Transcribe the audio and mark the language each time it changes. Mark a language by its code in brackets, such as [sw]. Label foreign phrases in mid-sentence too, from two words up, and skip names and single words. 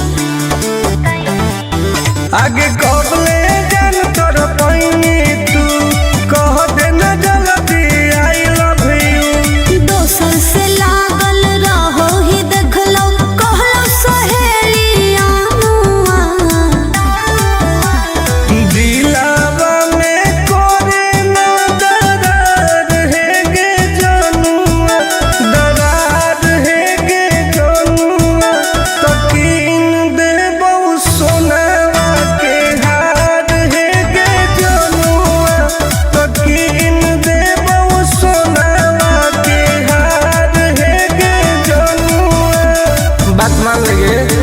[mag] आगे कबले जान तोर पैनी तू कह देना जल्दी [en] I love you [mag] दोसर से लागल रहो ही देखलो कहलो सहेलिया दिलावा में कोरे ना दरार है गे जनुआ दरार है गे जनुआ तो कीन दे बहु सोनावा के हार है गे जनुआ तो कीन दे बहु सोनावा के हार है गे जनुआ बात मान लगे